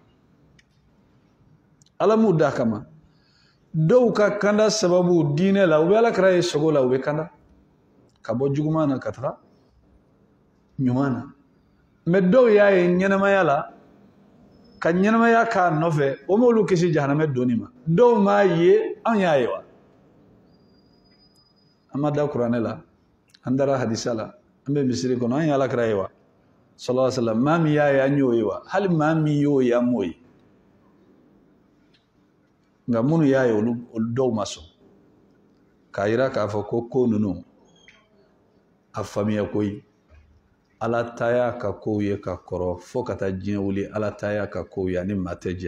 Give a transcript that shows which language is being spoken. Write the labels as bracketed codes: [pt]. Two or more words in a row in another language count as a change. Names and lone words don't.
[bm] ala m'u da kama dɔw ka kanda sababu diinɛ la u bɛ ala kira ye sogo la u bɛ kanda ka bɔ juguman na ka taga ɲuman na mais dɔw y'a ye ɲɛnamaya la ka ɲɛnamaya k'a nɔfɛ o m'olu kisi jahanamɛ donni ma dɔw m'a ye anw y'a ye wa an ma da kuranɛ la an dara hadisa la an bɛ misiri kɔnɔ an ye ala kira ye wa [ar] صلى الله عليه وسلم [bm] maa min y'a ye an y'o ye wa hali maa min y'o ye an m'o ye nka minnu y'a ye olu dɔw ma sɔn k'a yira k'a fɔ ko ninnu a faamuya koyi ala ta y'a ka kow ye ka kɔrɔ fo ka taa diɲɛ wuli ala ta y'a ka kow ye ani maa tɛ jɛ